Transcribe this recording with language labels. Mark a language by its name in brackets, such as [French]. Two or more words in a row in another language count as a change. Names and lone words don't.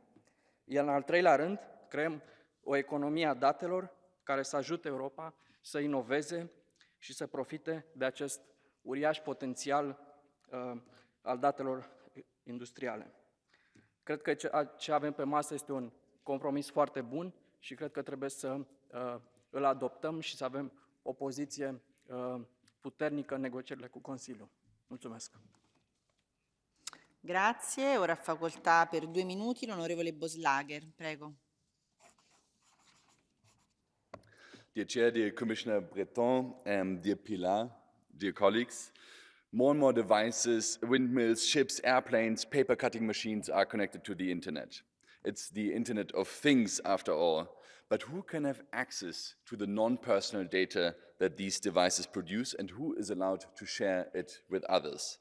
[Romanian] Iar în al treilea rând, creăm o economie a datelor care să ajute Europa să inoveze și să profite de acest uriaș potențial al datelor industriale. Cred că ce avem pe masă este un compromis foarte bun și cred că trebuie să îl adoptăm și să avem o poziție puternică în negocierile cu Consiliul. Mulțumesc! [Italian] Grazie. Ora ha facoltà per 2 minuti l'onorevole Boslager. Prego. [English] Dear Chair, dear Commissioner Breton, dear Pilar, dear colleagues, more and more devices, windmills, ships, airplanes, paper cutting machines are connected to the internet. It's the Internet of Things, after all. But who can have access to the non-personal data that these devices produce, and who is allowed to share it with others?